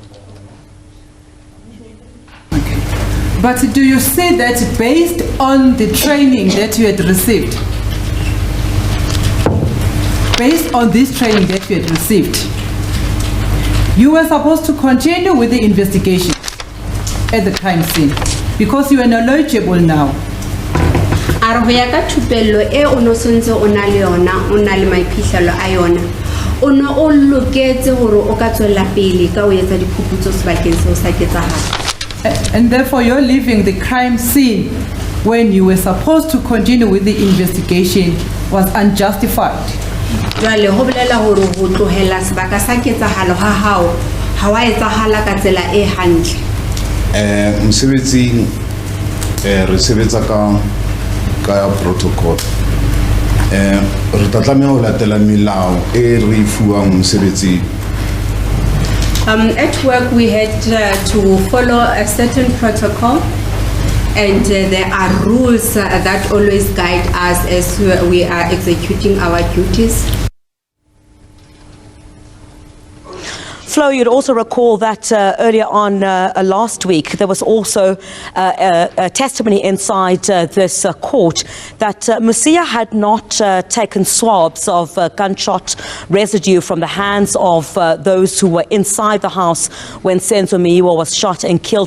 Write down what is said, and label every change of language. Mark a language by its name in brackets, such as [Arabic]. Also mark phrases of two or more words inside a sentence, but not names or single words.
[English] But do you say that based on the training that you had received, based on this training that you had received, you were supposed to continue with the investigation at the crime scene because you are knowledgeable now? [Southern Sotho] Are ho ya ka thupello e o no sontse o na le yona, o na le maiphihlelo a yona, o no o loketse hore o ka tswela pele ka o etsa diphuputso sebakeng seo sa ketsahala. [English] And therefore you're leaving the crime scene when you were supposed to continue with the investigation was unjustified. [Southern Sotho] Jwale ho bolela hore ho tlohela sebaka sa ketsahalo ha hao ha wa etsahala ka tsela e hantle. Mosebetsing re sebetsa ka protocol. Re tla tlameha ho latela melao e re fuwang mosebetsing. [English] At work we had to follow a certain protocol, and there are rules that always guide us as we are executing our duties. Flo, you'd also recall that earlier on last week, there was also a testimony inside this court that Masia had not taken swabs of gunshot residue from the hands of those who were inside the house when Senzo Meyiwa was shot and killed.